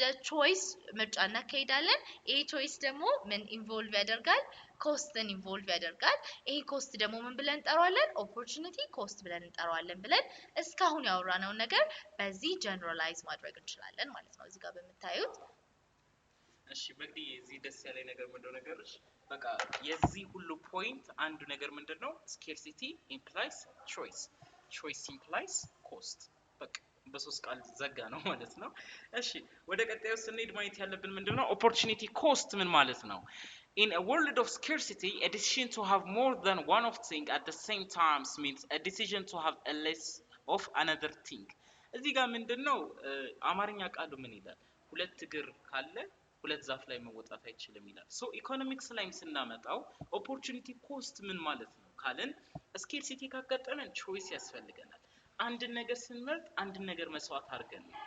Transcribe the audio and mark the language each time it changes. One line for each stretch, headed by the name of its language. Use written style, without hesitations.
Amharic: choice ምርጫ እናካሄዳለን ይሄ choice ደግሞ ምን ኢንቮልቭ ያደርጋል ኮስትን ኢንቮልቭ ያደርጋል ይሄ ኮስት ደግሞ ምን ብለን እንጠራዋለን ኦፖርቹኒቲ ኮስት ብለን እንጠራዋለን ብለን እስካሁን ያወራነው ነገር በዚህ ጀነራላይዝ ማድረግ እንችላለን ማለት ነው እዚህ ጋር በመታዩት እሺ መግዲ እዚህ ደስ ያለ ነገር ምንድነው ነገርሽ በቃ የዚህ ሁሉ ፖይንት አንዱ ነገር ምንድነው
English: scarcity implies choice implies cost
Amharic: በቃ በሶስት ቃል ዘጋ ነው ማለት ነው እሺ ወደ ቀጣዩ ስንሄድ ማየት ያለብን ምንድነው opportunity cost ምን ማለት ነው
English: In a world of scarcity, a decision to have more than one of thing at the same time means a decision to have a less of another thing.
Amharic: እዚህ ጋር ምንድነው አማርኛ ቃሉ ምን ይላል ሁለት እግር ካለ ሁለት ዛፍ ላይ መወጣት አይችልም ይላል so ኢኮኖሚክስ ላይም ስናመጣው opportunity cost ምን ማለት ነው ካለን scarcity ካጋጠመን choice ያስፈልገናል አንድ ነገር ስንመርጥ አንድ ነገር መስዋዕት አድርገን